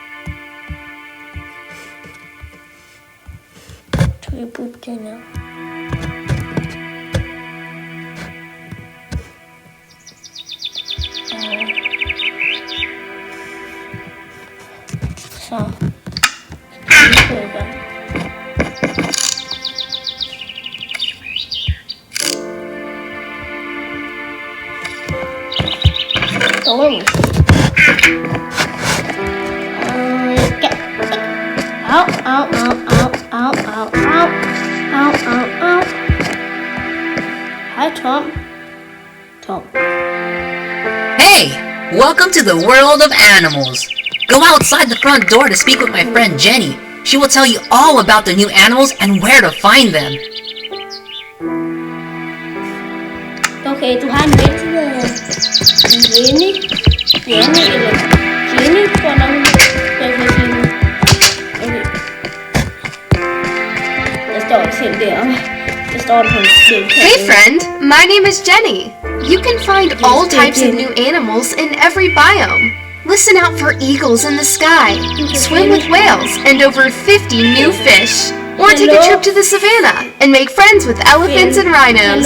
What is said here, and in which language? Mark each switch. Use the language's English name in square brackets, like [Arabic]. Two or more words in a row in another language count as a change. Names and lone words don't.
[Danish] Så vi putte det ned. Så. Au. [English] Hi, Tom. Hey, welcome to the world of animals. Go outside the front door to speak with my friend Jenny. She will tell you all about the new animals and where to find them. [Danish] Okay, du har en ven, der hedder Jenny eller Jenny, hvordan jeg kan sige det. Okay. Der står selv deroppe. Der står på en skilt. [English] Hey friend, my name is Jenny. You can find all types of new animals in every biome. Listen out for eagles in the sky, swim with whales, and over 50 new fish. Or take a trip to the savannah and make friends with elephants and rhinos.